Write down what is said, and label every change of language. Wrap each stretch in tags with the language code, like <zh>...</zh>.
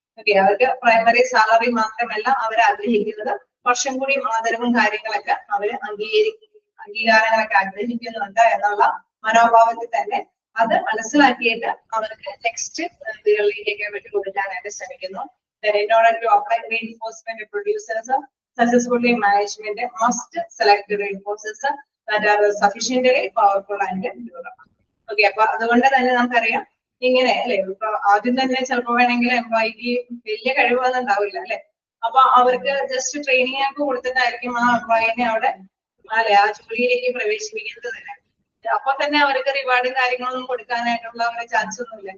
<ml>Okay, അവർക്ക് primary salary മാത്രമല്ല അവർ ആഗ്രഹിക്കുന്നത് കുറച്ചും കൂടി ആദരവും കാര്യങ്ങളൊക്കെ അവര് അംഗീകാരങ്ങളൊക്കെ ആഗ്രഹിക്കുന്നുണ്ട് എന്നുള്ള മനോഭാവത്തിൽ തന്നെ അത് മനസ്സിലാക്കിയിട്ട് അവർക്ക് നെക്സ്റ്റ് ഇതികളിലേക്ക് വിട്ടു കൊടുക്കാനായിട്ട് ശ്രമിക്കുന്നു.</ml> <en>In order to apply reinforcement producers successfully, management must select reinforcers that are sufficiently powerful and durable.</en> <ml>Okay, അപ്പൊ അതുകൊണ്ട് തന്നെ നമുക്കറിയാം ഇങ്ങനെ അല്ലെ. ഇപ്പൊ ആദ്യം തന്നെ ചിലപ്പോ വേണമെങ്കിൽ എംപ്ലോയിക്ക് വലിയ കഴിവൊന്നും ഉണ്ടാവില്ല അല്ലെ. അപ്പൊ അവർക്ക് ജസ്റ്റ് ട്രെയിനിങ് ഒക്കെ കൊടുത്തിട്ടായിരിക്കും ആ എംപ്ലോയിനെ അവിടെ അല്ലെ ആ ജോലിയിലേക്ക് പ്രവേശിപ്പിക്കുന്നത് തന്നെ. അപ്പൊ തന്നെ അവർക്ക് റിവാർഡും കാര്യങ്ങളൊന്നും കൊടുക്കാനായിട്ടുള്ള ഒരു ചാൻസ് ഒന്നുമില്ല.</ml>